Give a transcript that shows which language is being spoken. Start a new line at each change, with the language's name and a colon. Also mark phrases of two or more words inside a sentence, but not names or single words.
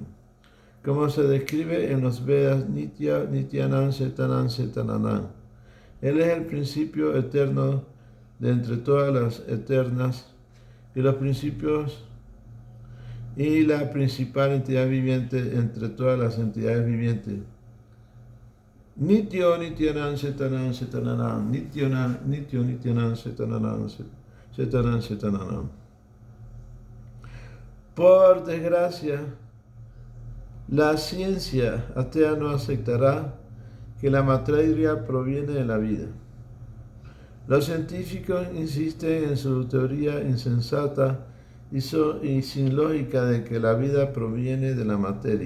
Spanish: Como se describe en los Vedas,
Sanskrit: नित्य, नित्यानां, चेतनः, चेतनानाम्.
Spanish: Él es el principio eterno de entre todas las eternas y los principios y la principal entidad viviente entre todas las entidades vivientes.
Sanskrit: नित्यो, नित्यानां, चेतनः, चेतनानाम्. नित्यो, नित्यानां, चेतनानाम्, चेतनः, चेतनानाम्.
Spanish: Por desgracia, la ciencia atea no aceptará que la materia proviene de la vida. Los científicos insisten en su teoría insensata y sin lógica de que la vida proviene de la materia.